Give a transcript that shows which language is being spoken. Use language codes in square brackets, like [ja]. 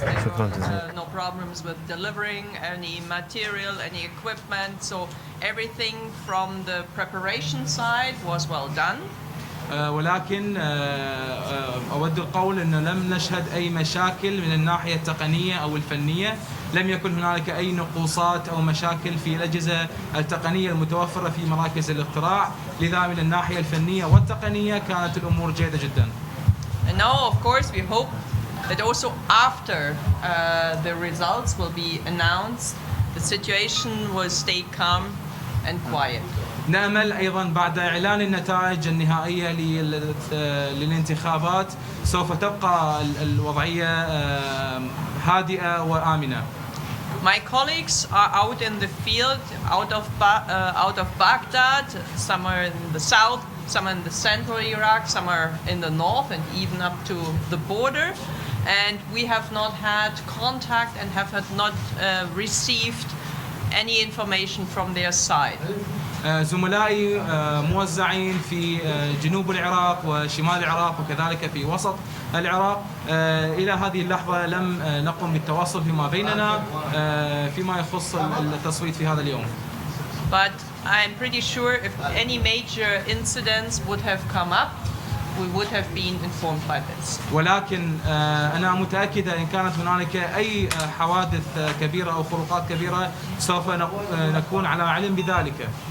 [en] There were no problems with delivering any material, any equipment. So everything from the preparation side was well done. [ar] ولكن أود القول أنه لم نشهد أي مشاكل من الناحية التقنية أو الفنية. لم يكن هنالك أي نقوصات أو مشاكل في الأجهزة التقنية المتوفرة في مراكز الاختراع. لذا من الناحية الفنية والتقنية كانت الأمور جيدة جدا. [en] And now, of course, we hope that also after the results will be announced, the situation will stay calm and quiet. [ar] نأمل أيضا بعد إعلان النتائج النهائية للانتخابات سوف تبقى الوضعية هادئة وآمنة. [en] My colleagues are out in the field, out of Baghdad, some are in the south, some are in the central Iraq, some are in the north, and even up to the border. And we have not had contact and have not received any information from their side. [ar] زملائي موزعين في جنوب العراق وشمال العراق وكذلك في وسط العراق. إلى هذه اللحظة لم نقم بالتواصل فيما بيننا فيما يخص التصويت في هذا اليوم. [en] But I'm pretty sure if any major incidents would have come up, we would have been informed by this. [ar] ولكن أنا متأكد إن كانت هنالك أي حوادث كبيرة أو خروقات كبيرة سوف نكون على علم بذلك.